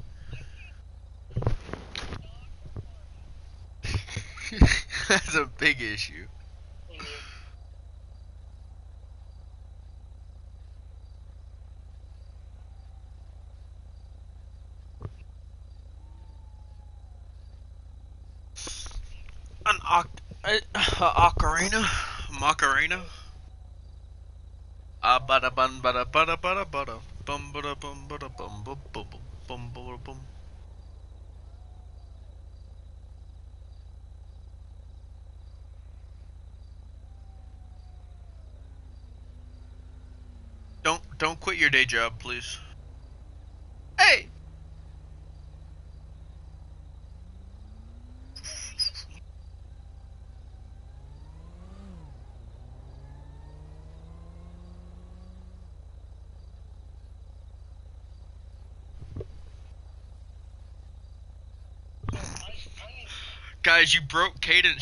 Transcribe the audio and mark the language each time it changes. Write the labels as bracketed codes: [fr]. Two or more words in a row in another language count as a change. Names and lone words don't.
[en] That's a big issue. An ocarina? Macarena? Bada bun bada bada bada bada bum bada bum bada bum bum bum bum bum bum. Don't quit your day job, please. Hey! Guys, you broke Cadence.